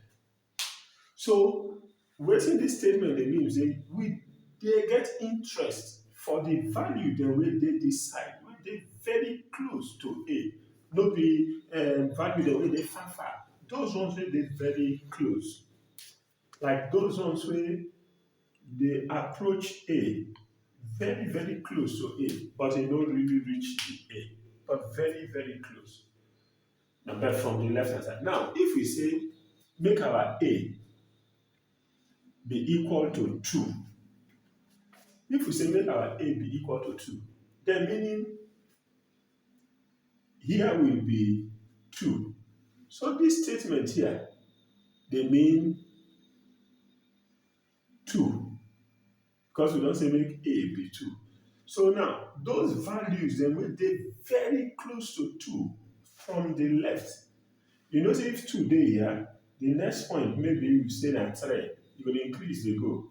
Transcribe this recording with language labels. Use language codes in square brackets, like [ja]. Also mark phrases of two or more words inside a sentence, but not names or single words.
[pcm] So wetin dis statement dey mean say we dey get interest for the value dem wey dey dis side, wey dey very close to A. No be value dem wey dey far far. Those ones wey dey very close. Like those ones wey dey approach A, very very close to A, but e no really reach the A, but very very close. But from the left hand side. Now if we say make our A be equal to 2. If we say make our A be equal to 2, then meaning here will be 2. So this statement here, dey mean 2, because we don say make A be 2. So now, those values dem wey dey very close to 2 from the left, you know say if 2 dey here, the next point maybe you say na 3, you go dey increase dey go.